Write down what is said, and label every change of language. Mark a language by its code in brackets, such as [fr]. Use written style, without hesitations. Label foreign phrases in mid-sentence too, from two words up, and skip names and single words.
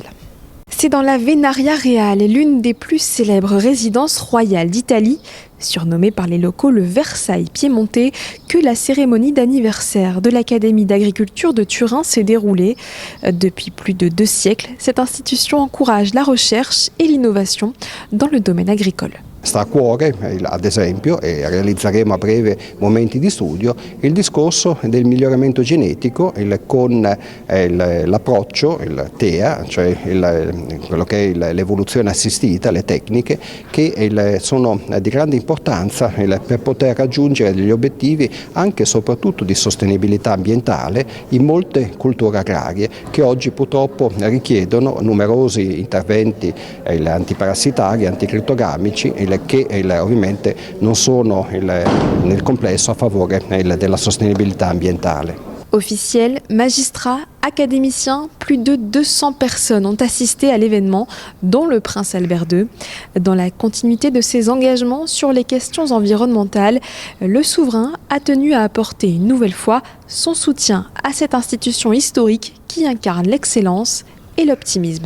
[fr] C'est dans la Venaria Reale, l'une des plus célèbres résidences royales d'Italie, surnommée par les locaux le Versailles piémontais, que la cérémonie d'anniversaire de l'Académie d'agriculture de Turin s'est déroulée. Depuis plus de 2 siècles, cette institution encourage la recherche et l'innovation dans le domaine agricole. [it] Sta a cuore, ad esempio, e realizzeremo a breve momenti di studio, il discorso del miglioramento genetico con l'approccio, il TEA, cioè quello che è l'evoluzione assistita, le tecniche, che sono di grande importanza per poter raggiungere degli obiettivi anche e soprattutto di sostenibilità ambientale in molte culture agrarie che oggi purtroppo richiedono numerosi interventi antiparassitari, anticritogamici, che ovviamente non sono nel complesso a favore della sostenibilità ambientale. [fr] Officiels, magistrats, académiciens, plus de 200 personnes ont assisté à l'événement, dont le prince Albert II. Dans la continuité de ses engagements sur les questions environnementales, le souverain a tenu à apporter une nouvelle fois son soutien à cette institution historique qui incarne l'excellence et l'optimisme.